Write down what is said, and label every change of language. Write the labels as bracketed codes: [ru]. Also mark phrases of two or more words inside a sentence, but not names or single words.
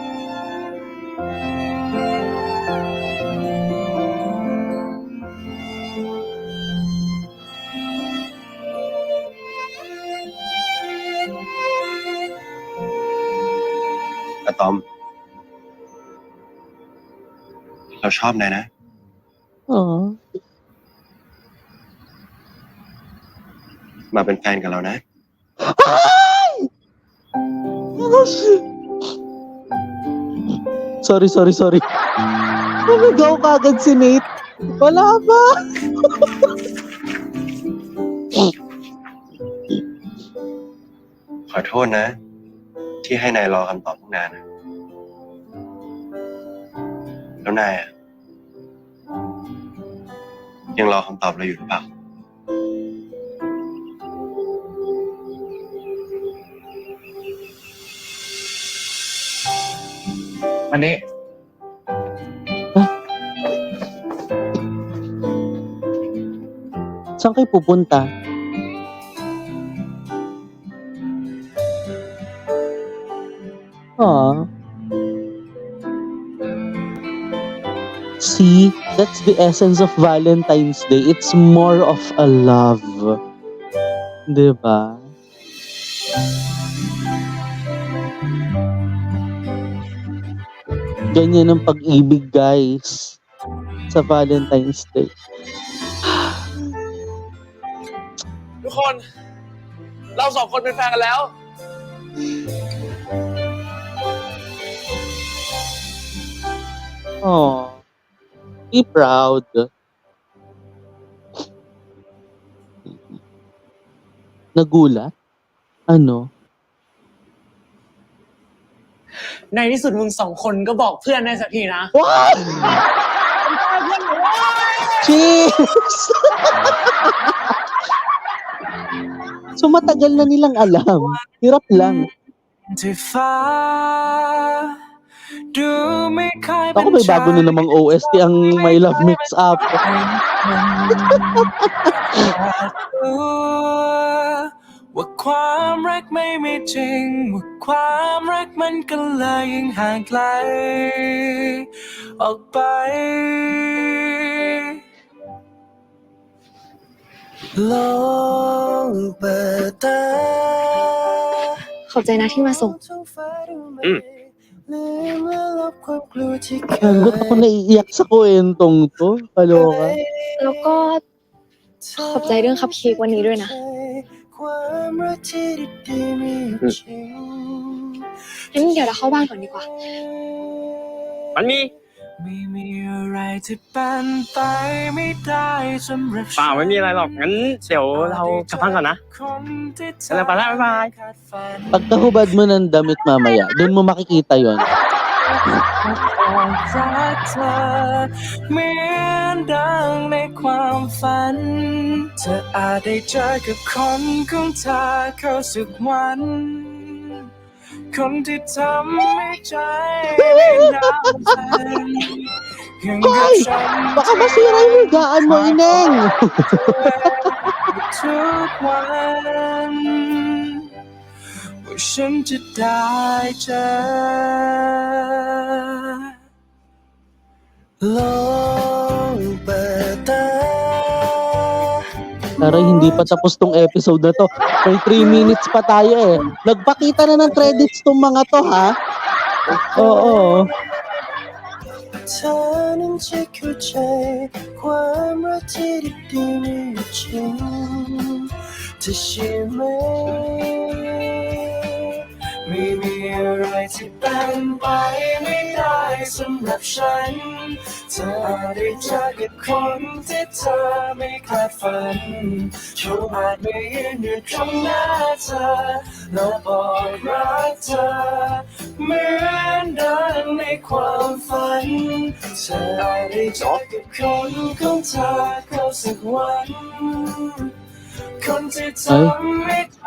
[th] อะตอม เราชอบนายนะ Aw. มาเป็นแฟนกับเรานะ [tl] Sorry. Namigaw kaagad si Nate. Wala ba? [th] ขอโทษนะ ที่ให้นายรอคำตอบตั้งนานนะแล้วนายอะยังรอคำตอบเราอยู่หรือเปล่า วันนี้ [tl] Saan kayo pupunta? Aw. [en] See, that's the essence of Valentine's Day. It's more of a love. [tl] Diba? Ganyan ang pag-ibig, guys. Sa Valentine's Day. [th] ทุกคน เราสองคนเป็นแฟนกันแล้ว Aw. [en] Be proud. [tl] Nagulat? Ano? [th] ในที่สุดมึงสองคนก็บอกเพื่อนได้สักทีนะ [en] What? Cheers! [tl] So matagal na nilang alam. Hirap lang. [th] ที่ฟ้าดูไม่ค่อย [tl] Ako may bago na namang OST ang My Love Mix Up. [th] ว่าความรักไม่มีจริงว่าความรักมันก็เลยยิ่งห่างไกลออกไปโลกเปิดตา ขอบใจนะที่มาส่ง [tl] Ba't ako naiiyak sa kwentong to? Kaloka. [th] แล้วก็ขอบใจเรื่องคัพเค้กวันนี้ด้วยนะ ความรักที่ดีๆมีอยู่จริง งั้นเดี๋ยวเราเข้าบ้านก่อนดีกว่า มันมี ไม่มีอะไรที่เป็นไปไม่ได้สำหรับ เปล่าไม่มีอะไรหรอก งั้นเดี๋ยวเรากลับบ้านก่อนนะ คนที่เธ แล้วไปแล้วบ๊ายบาย คาดฝัน [tl] Pagkahubad mo ng damit mamaya, doon mo makikita yon. [th] รักเธอเหมือนดังในความฝันเธออาจได้เจอกับคนของเธอเข้าสักวัน คนที่ทำให้ใจไม่น่าฝันยังกับ [tl] Hoy! [th] ฉัน [tl] Baka masira yung higaan mo, Ineng! [th] ทุกวันว่าฉันจะได้เจอโลกเปิดตา [tl] Taray, hindi pa tapos tong episode na to. May 3 minutes pa tayo eh. Nagpakita na ng credits tong mga to, ha? Oo. [th] เธอนั้นจะเข้าใจความรักที่ดีๆมีอยู่จริงเธอเชื่อไหมไม่มีอะไรที่เป็น ไปไม่ได้สำหรับฉันเธอได้เจอกับคนที่เธอไม่คาดฝันเขาอาจไม่ยืนอยู่ตรงหน้าเธอและบอกรักเธอเหมือนเดิมในความฝันเธอได้เจอกับคนของเธอเข้าสักวันคนที่ทำให้ใจ